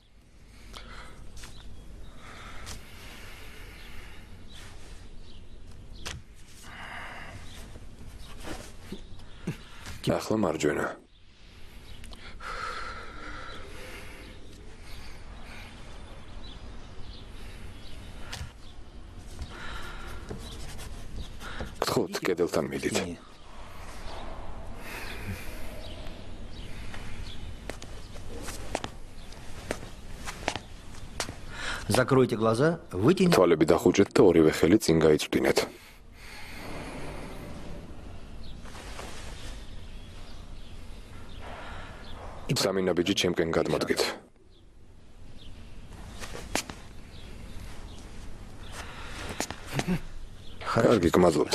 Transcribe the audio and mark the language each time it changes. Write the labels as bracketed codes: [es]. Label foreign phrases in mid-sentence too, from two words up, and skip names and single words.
[ka] ახლა მარჯვენა. გთხოვთ, კედელთან მიდით. [ru] Закройте глаза, вытяните. [ka] თვალები დახუჭეთ და ორივე ხელი წინ გაიწვდინეთ. სამი ნაბიჯი ჩემკენ გადმოდგეთ. კარგი, გმადლობთ.